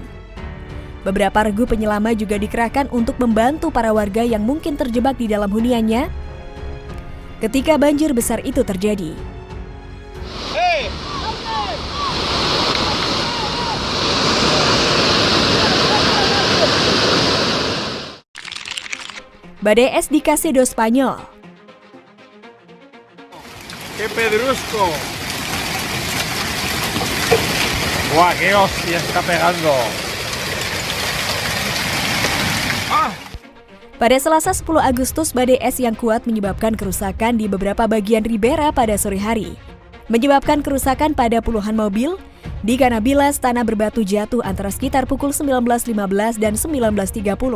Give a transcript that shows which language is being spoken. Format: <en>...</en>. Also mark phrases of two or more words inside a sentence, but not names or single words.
<id>Beberapa regu penyelamat juga dikerahkan untuk membantu para warga yang mungkin terjebak di dalam huniannya ketika banjir besar itu terjadi. Badai es di Casedo, Spanyol.</id> <es>¡Qué pedrusco! ¡Guau, qué hostia está pegando!</es> <id>Pada Selasa 10 Agustus, badai es yang kuat menyebabkan kerusakan di beberapa bagian Ribera pada sore hari. Menyebabkan kerusakan pada puluhan mobil di Canabilas, tanah berbatu jatuh antara sekitar pukul 19.15 dan 19.30.</id>